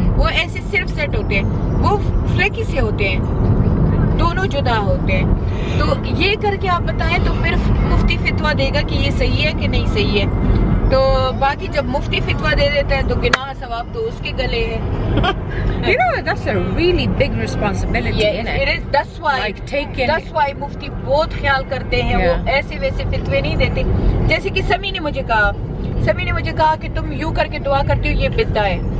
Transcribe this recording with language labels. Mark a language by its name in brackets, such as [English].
[Urdu] وہ ایسے صرف سیٹ ہوتے ہیں, وہ فلیکی سے ہوتے ہیں, دونوں جدا ہوتے ہیں. تو یہ کر کے آپ بتائیں تو پھر مفتی فتویٰ دے گا کہ یہ صحیح ہے کہ نہیں صحیح ہے. تو باقی جب مفتی فتویٰ دے دیتا ہے تو گناہ ثواب تو اس کے گلے ہے. [English] You know, that's a really big responsibility, isn't it? It is, that's why [Urdu] مفتی بہت خیال کرتے ہیں. وہ ایسے ویسے فتوے نہیں دیتے. جیسے کہ سمی نے مجھے کہا کہ تم یوں کر کے دعا کرتی ہو, یہ بدعہ ہے.